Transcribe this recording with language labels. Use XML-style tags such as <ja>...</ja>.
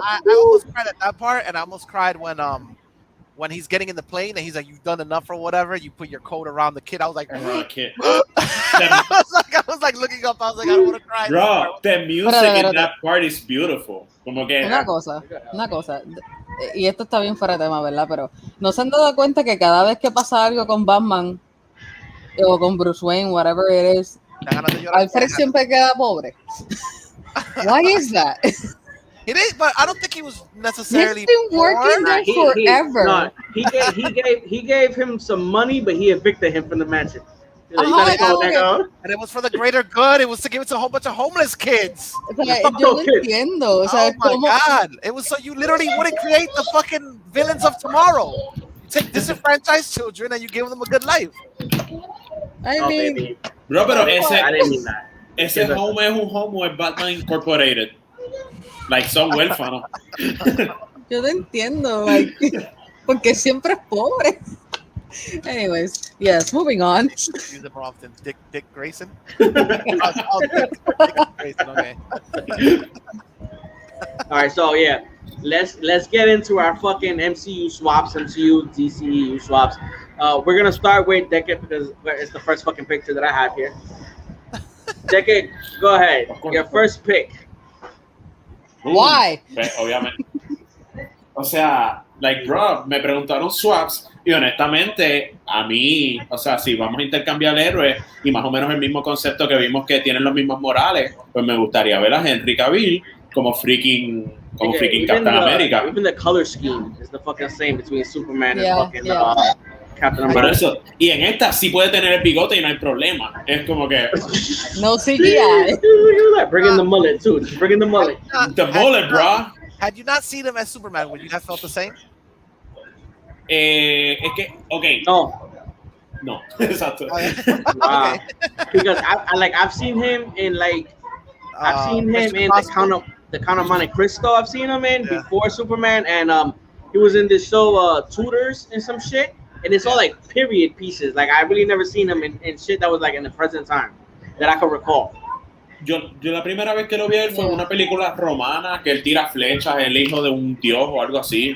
<en>I almost cried at that part, and I almost cried when he's getting in the plane and he's like, "You've done enough or whatever." You put your coat around the kid. I was like, kid. I was like looking up. I was like, I don't want to cry. Bro, the music in that part is beautiful.</en> <es>Como que una cosa. Y esto está bien fuera de tema, ¿verdad? Pero ¿no se han dado cuenta que cada vez que pasa algo con Batman o con Bruce Wayne,</es> <en>whatever it is,</en> <es>Alfred siempre queda pobre?</es> <en>Why is that? It is, but I don't think he was necessarily. He's been working there forever. He gave him some money, but he evicted him from the mansion. And it was for the greater good. It was to give it to a whole bunch of homeless kids.</en> <es>Yo no entiendo. O sea,</es> <en>oh my God! It was so you literally wouldn't create the fucking villains of tomorrow. You take disenfranchised children and you give them a good life. I mean,</en> <es>bro, pero ese homo es un homo es Batman Incorporated. Like, son huérfanos. Yo no entiendo, like, porque siempre es pobre.</es> <en>Anyways, yes, moving on. Use it more often. Dick Grayson? Dick Grayson, okay. Alright, so yeah. Let's get into our fucking MCU swaps, MCU DCEU swaps. We're gonna start with Decade because it's the first fucking picture that I have here. Decade, go ahead. Your first pick. Why?</en> <es>Obviamente. O sea, like, bro, me preguntaron swaps y honestamente a mí, o sea, si vamos a intercambiar héroes y más o menos el mismo concepto que vimos que tienen los mismos morales, pues me gustaría ver a Henry Cavill como freaking Captain America.</es> <en>Even the color scheme is the fucking same between Superman and fucking Captain America.</en> <es>Por eso, y en esta sí puede tener el bigote y no hay problema. Es como que...</es> <en>No CGI. Bring in the mullet, too. Bring in the mullet. The mullet, bro. Had you not seen him as Superman, would you have felt the same?</en> <es>Es que, okay. No. Exacto.</es> <en>Wow. Because I've seen him in like... I've seen him in the Count of Monte Cristo. I've seen him in before Superman, and he was in this show Tutors and some shit, and it's all like period pieces. Like I really never seen him in shit that was like in the present time that I could recall.</en> <es>Yo la primera vez que lo vi fue en una película romana que él tira flechas, el hijo de un dios o algo así.</es>